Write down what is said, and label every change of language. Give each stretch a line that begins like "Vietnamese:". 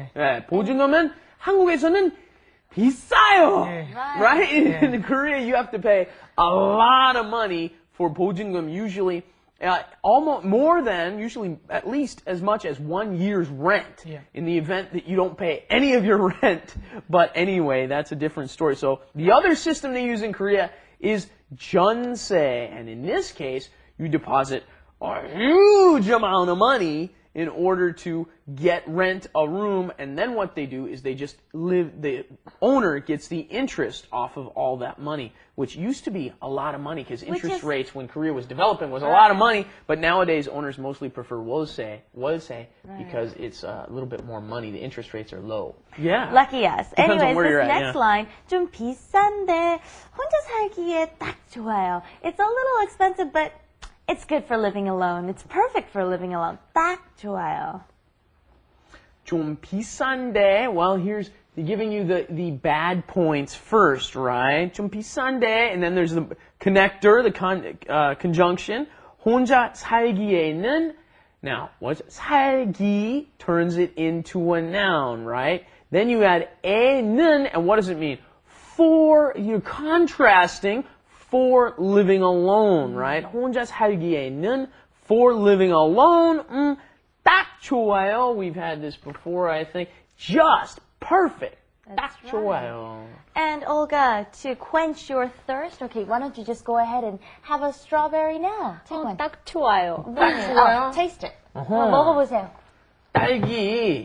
Korean: 예, 보증금은 한국에서는 비싸요.
English: Right? In Korea, you have to pay a lot of money for 보증금, usually almost more than, usually at least as much as 1 year's rent in the event that you don't pay any of your rent. But anyway, that's a different story. So the other system they use in Korea is 전세. And in this case, you deposit a huge amount of money in order to rent a room, and then what they do is they just the owner gets the interest off of all that money, which used to be a lot of money, because interest rates when Korea was developing was a lot of money, but nowadays owners mostly prefer 월세, because it's a little bit more money. The interest rates are low. Yeah. Lucky us. Depends on Anyways, where this you're at, next line,
Korean: 좀 비싼데 혼자 살기에 딱 좋아요.
English: It's a little expensive, but it's good for living alone. It's perfect for living alone.
Korean: 딱 좋아요. 좀 비싼데,
English: well, here's giving you the bad points first, right?
Korean: 좀 비싼데,
English: and then there's the connector, the conjunction.
Korean: 혼자 살기에는
English: Now, what's 살기 turns it into a noun, right? Then you add 에는, and what does it mean? For, you're contrasting for living alone, right?
Korean: 혼자 살기에는
English: for living alone,
Korean: 딱 좋아요.
English: We've had this before, I think. Just perfect.
Korean: 딱 좋아요.
English: And Olga, to quench your thirst, okay, why don't you just go ahead and have a strawberry now? Take one.
Korean: 딱 좋아요.
English: Oh, taste it.
Korean: 먹어보세요. 딸기.